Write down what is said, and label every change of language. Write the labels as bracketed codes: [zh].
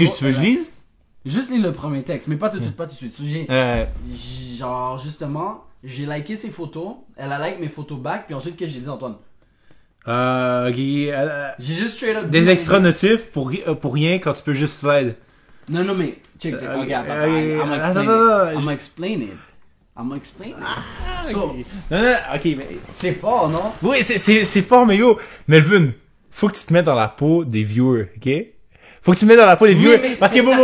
[fr] Est-ce que tu veux que je lise? Juste lire le premier texte, mais pas tout de suite, pas tout de suite. So, genre, justement, j'ai liké ses photos, elle a like mes photos back, puis ensuite, qu'est-ce que j'ai dit, Antoine? Ok, J'ai juste straight up des dit- extra notifs pour rien quand tu peux juste slide. [en] Non, mais, check, regarde, attends, I'm gonna explain it. I'm gonna explain it. So, [fr] Non, ok, mais... c'est fort, non? Oui, c'est fort, mais yo, Melvin, faut que tu te mettes dans la peau des viewers, ok? Faut que tu te mettes dans la peau des viewers, parce que